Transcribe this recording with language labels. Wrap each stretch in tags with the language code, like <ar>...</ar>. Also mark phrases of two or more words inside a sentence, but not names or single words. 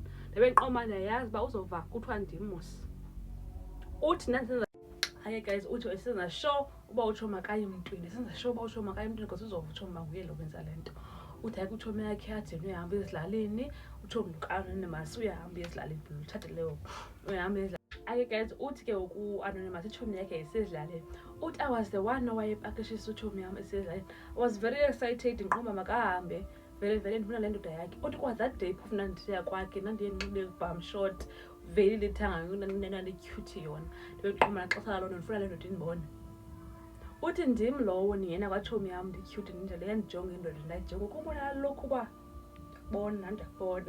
<xh>Ndabe ndiqoma ndiyayazi uba uzova kuthiwa ndim mos. Uthi ndandisenza hayi guys uthi esenza sure uba utshomi akayi emntwini because uzova utshomi uba nguye lo wenza le nto. Uthi hayi kutshomi yakhe yadini uyahamba ezilalini utshomi uka-Anonymous uyahamba ezilalini utshate leyo uyahamba ezilalini. ake guys uthi ke uku-anonymous itshomi yakhe isesidlaleni uthi</xh> <en>I was the one</en> <xh>owayepakishisa utshomi yam esesidlaleni.</xh> <en>I was very excited</en> <xh>ndiqomba makahambe vele ndifuna le ndoda yakhe. Uthi kwa</xh> <en>that day</en> <xh>phofu ndandisiya kwakhe ndandiye ndinxibe</xh> <en>bum short</en> <xh>vele lithanga ndandicutie yona ndiqomba naxesha lalo ndifuna le ndoda indibone. Uthi ndim lowo ndingena kwatshomi yam ndicute ndinjalo yandijonga indoda ndayijonga ukubona lokhu uba bona ndiyabona.</xh>